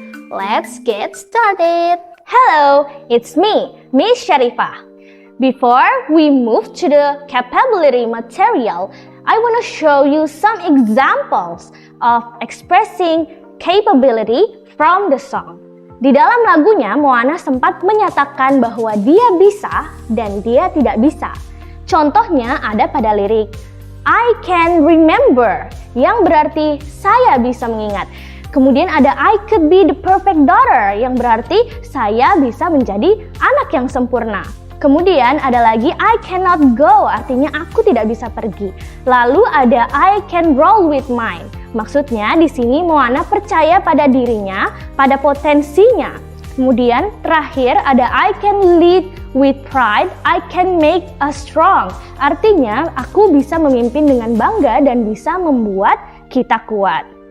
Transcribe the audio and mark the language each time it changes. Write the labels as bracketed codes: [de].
[en] Let's get started. Hello, it's me, Miss Sharifah. Before we move to the capability material, I want to show you some examples of expressing capability from the song. [id] Di dalam lagunya, Moana sempat menyatakan bahwa dia bisa dan dia tidak bisa. Contohnya ada pada lirik [en] I can remember, [id] yang berarti saya bisa mengingat. Kemudian ada [en] I could be the perfect daughter, [id] yang berarti saya bisa menjadi anak yang sempurna. Kemudian ada lagi [en] I cannot go, [id] artinya aku tidak bisa pergi. Lalu ada [en] I can roll with mine. [id] Maksudnya di sini Moana percaya pada dirinya, pada potensinya. Kemudian terakhir ada [en] I can lead with pride, I can make us strong. [id] Artinya aku bisa memimpin dengan bangga dan bisa membuat kita kuat.